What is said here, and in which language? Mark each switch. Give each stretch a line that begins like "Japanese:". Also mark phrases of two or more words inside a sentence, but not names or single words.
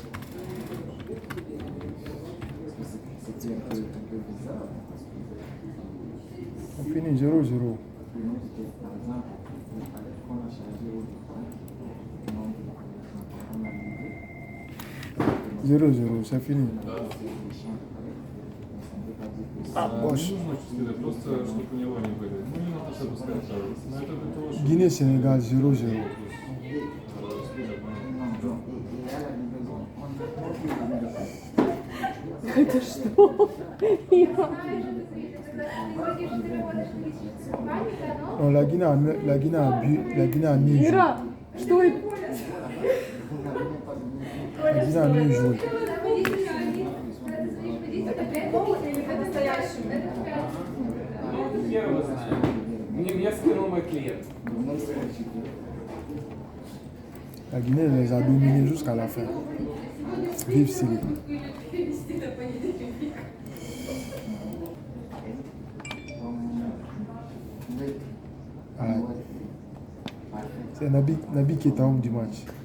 French: On finit 0-0. 0-0, c'est fini. Ah, Bosch.
Russian: Просто чтобы у него не были. Ну, не надо все пускать. Но это для того, чтобы...
French: Guinée-Sénégal 0-0.
Russian: Это что?
French: Non, la Guinée a mieux joué.
Russian: Ира, что это?
French: La Guinée a mieux joué.
Russian: Ну, хер его знает. Мне скинул мой клиент.
French: La Guinée les a dominés jusqu'à la fin. Vive Syrie. C'est Nabi qui est en haut du match.